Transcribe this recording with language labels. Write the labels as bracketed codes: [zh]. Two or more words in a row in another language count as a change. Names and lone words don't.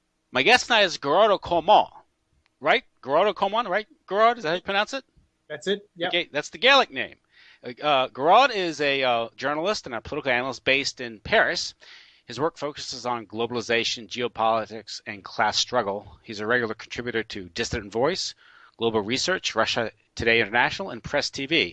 [en] My guest tonight is Gearóid Ó Colmáin, right? Gearóid Ó Colmáin, right? Gearóid, is that how you pronounce it? That's it. Yep. Okay, that's the Gaelic name. Gearóid is a journalist and a political analyst based in Paris. His work focuses on globalization, geopolitics, and class struggle. He's a regular contributor to Dissident Voice, Global Research, Russia Today International, and Press TV.